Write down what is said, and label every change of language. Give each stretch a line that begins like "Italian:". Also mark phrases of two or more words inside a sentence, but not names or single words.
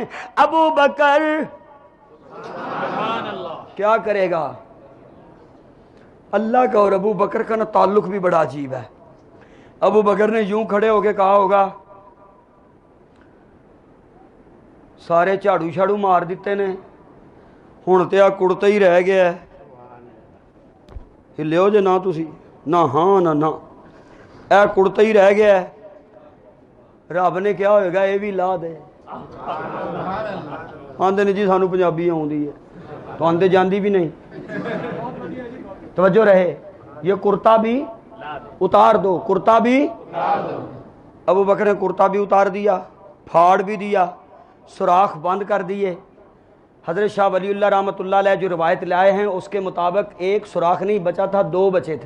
Urdu: ابو بکر کیا کرے گا؟ اللہ کا اور ابو بکر کا نا تعلق بھی بڑا عجیب ہے۔ ابو بکر نے یوں کھڑے ہو کے کہا ہوگا، سارے جھاڑو شاڑو مار دیتے نے،
Punjabi: ہن تے آ کڑتا ہی رہ گیا ہے، ہلیو جے نہ تسی، نہ ہاں نہ نہ، اے کڑتا ہی رہ گیا ہے۔
Urdu: رب نے کیا ہوئے گا، یہ بھی لا دے۔
Punjabi: آندے نے جی سانو پنجابی آؤندی ہے، تو آندے جاندی بھی نہیں۔
Urdu: توجہ رہے، یہ کرتا بھی اتار دو، کرتا بھی۔ ابو بکر نے کرتا بھی اتار دیا، پھاڑ بھی دیا، سوراخ بند کر دیے۔ حضرت شاہ ولی اللہ
Arabic: رحمۃ اللہ علیہ
Urdu: جو روایت لائے ہیں اس کے مطابق ایک سوراخ نہیں بچا تھا، دو بچے تھے۔